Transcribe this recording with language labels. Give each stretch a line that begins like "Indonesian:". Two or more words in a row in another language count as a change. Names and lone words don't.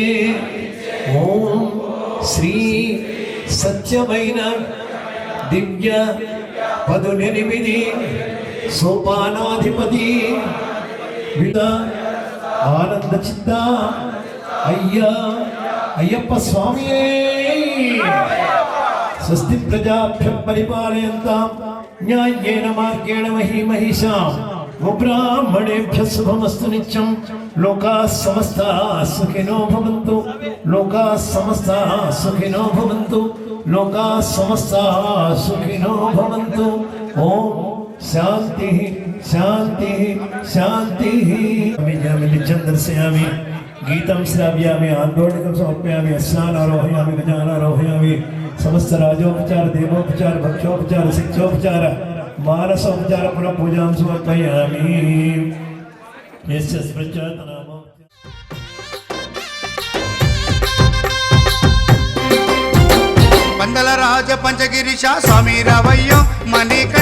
Telugu: ఓం శ్రీ సత్యమైన దివ్య 18 సోపానాధిపతి విద ఆనంద చిత్త అయ్యప్ప స్వామియే
Sanskrit: స్వస్తి ప్రజాభ్యం పరిపాలయంతాం న్యాయేన మార్గేణ మహీమహిషాం బ్రాహ్మణేభ్య శుభమస్తు నిత్యం లోకాః సమస్తాః సుఖినో భవంతు లోకాః సమస్తాః సుఖినో భవంతు లోకాః సమస్తాః సుఖినో భవంతు ఓం शांति शांति शांति नित्यं दर्शयामि गीतं श्रावयामि आन्दोलकं समर्पयामि अस्नानारोहयामि गजानारोहयामि समस्त राजोपचार देवोपचार भक्षोपचार शिक्षोपचार मानसोपचार पुनः पूजां समर्पयामि यस्य स्मृत्यातनामो
Telugu: పందల రాజ పంచగిరీశ స్వామి రావయ్యో మణి